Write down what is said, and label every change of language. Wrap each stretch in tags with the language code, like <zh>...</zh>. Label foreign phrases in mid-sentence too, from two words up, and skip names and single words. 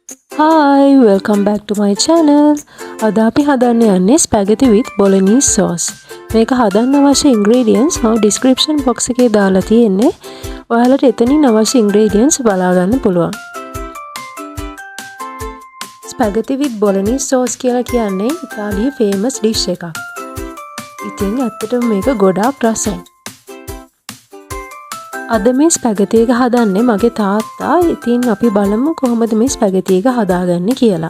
<en>Hi, welcome back to my channel.</en> <si>අද අපි හදන්න යන්නේ</si> <en>spaghetti with bolognese sauce.</en> <si>මේක හදන්න අවශ්‍ය ingredients මම</si> <en>description box</en> <si>එකේ දාලා තියෙන්නේ. ඔයාලට එතනින් අවශ්‍ය ingredients බලා ගන්න පුළුවන්.</si> <en>spaghetti with bolognese sauce</en> <si>කියලා කියන්නේ ඉතාලියේ</si> <en>famous dish</en> <si>එකක්. ඉතින් ඇත්තටම මේක ගොඩාක් රසයි. අද මේ ස්පැගති එක හදන්නේ මගේ තාත්තා. ඉතින් අපි බලමු කොහොමද මේ ස්පැගති එක හදාගන්නේ කියලා.</si>